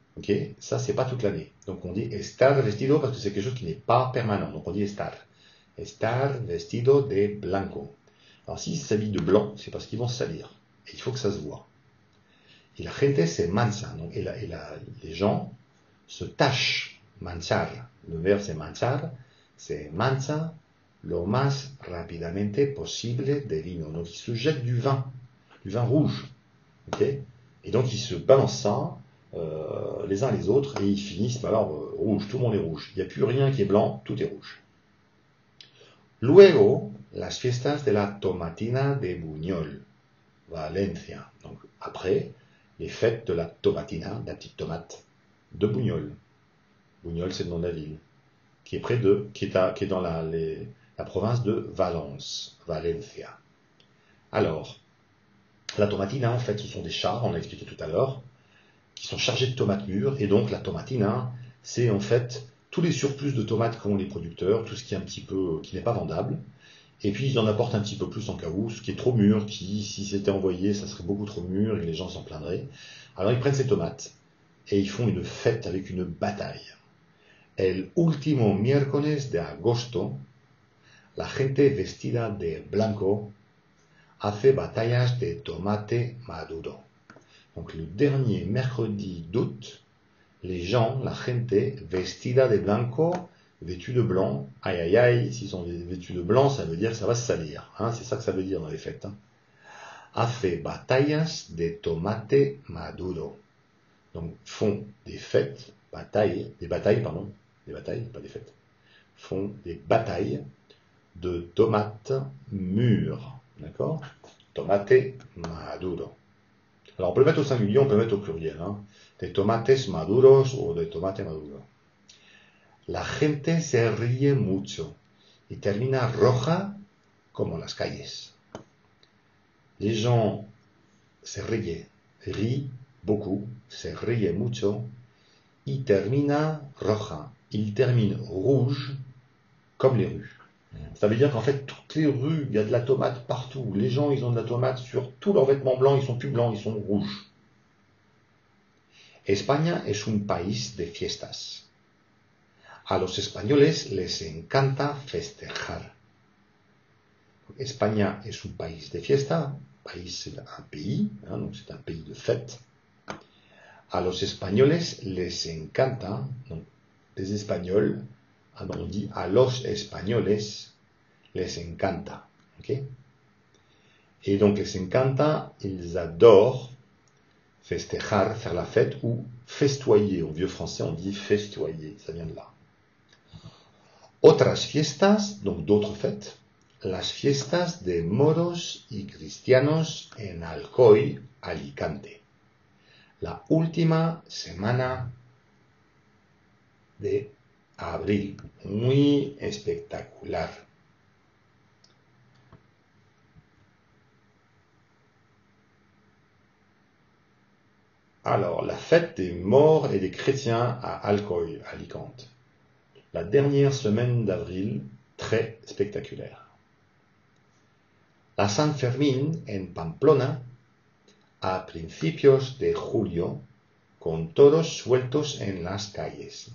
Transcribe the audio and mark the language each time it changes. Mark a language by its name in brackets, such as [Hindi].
[French] Ok, ça, c'est pas toute l'année. Donc, on dit [Spanish] estar vestido [French] parce que c'est quelque chose qui n'est pas permanent. Donc, on dit estar. [Spanish] Estar vestido de blanco. [French] Alors, s'ils s'habillent de blanc, c'est parce qu'ils vont se salir. Et il faut que ça se voit. Et [Spanish] la gente se mancha. [French] Donc, les gens se tachent. Manchar. Le verbe, c'est manchar. [Spanish] Se mancha lo más rapidamente posible de vino. [French] Donc, ils se jettent du vin rouge. Ok, et donc, ils se balancent ça les uns les autres et ils finissent rouge. Tout le monde est rouge. Il n'y a plus rien qui est blanc, tout est rouge. [Spanish] Luego, las fiestas de la tomatina de Buñol, Valencia. [French] Donc, après, les fêtes de la tomatina, la petite tomate, de Buñol. Buñol, c'est le nom de la ville, qui est dans la province de Valence, Valencia. Alors, la tomatina, en fait, ce sont des chars, on l'a expliqué tout à l'heure, qui sont chargés de tomates mûres, et donc la tomatina, c'est en fait tous les surplus de tomates qu'ont les producteurs, tout ce qui est qui n'est pas vendable, et puis ils en apportent un petit peu plus en cas où, ce qui est trop mûr, qui, si c'était envoyé, ça serait beaucoup trop mûr, et les gens s'en plindraient. Alors ils prennent ces tomates, et ils font une fête avec une bataille. [Spanish] El último miércoles de agosto, la gente vestida de blanco hace batallas de tomate maduro. [French] Donc le dernier mercredi d'août, les gens, [Spanish] la gente vestida de blanco, [French] vêtus de blanc, aïe aïe aïe, s'ils sont vêtus de blanc, ça veut dire que ça va se salir. C'est ça que ça veut dire dans les fêtes. [Spanish] hace batallas de tomate maduro. [French] Donc, font des fêtes, des batailles, pas des fêtes. Font des batailles de tomates mûres. D'accord? Tomate maduro. Alors, on peut le mettre au singulier, on peut le mettre au pluriel. [Spanish] Hein. De tomates maduros ou de tomate maduro. La gente se ríe mucho y termina roja como las calles. [French] Les gens se rient beaucoup, [Spanish] se ríe mucho, y termina roja. [French] Il termine rouge comme les rues. Ça veut dire qu'en fait, toutes les rues, il y a de la tomate partout. Les gens, ils ont de la tomate sur tous leurs vêtements blancs, ils sont plus blancs, ils sont rouges. [Spanish] España es un país de fiestas. A los españoles les encanta festejar. España es un país de fiesta. [French] País, c'est un pays, hein, donc c'est un pays de fête. A los españoles les encanta, donc les Espagnols, on dit [Spanish] a los españoles les encanta. [French] Okay? Et donc les encanta, ils adorent festejar, faire la fête, ou festoyer. En vieux français, on dit festoyer, ça vient de là. [Spanish] Otras fiestas, [French] donc d'autres fêtes, [Spanish] las fiestas de moros y cristianos en Alcoy, Alicante. La última semana de abril, muy espectacular. [French] Alors, la fête des morts et des chrétiens à Alcoy, Alicante. La dernière semaine d'avril, très spectaculaire. [Spanish] La San Fermín en Pamplona, a principios de julio, con toros sueltos en las calles.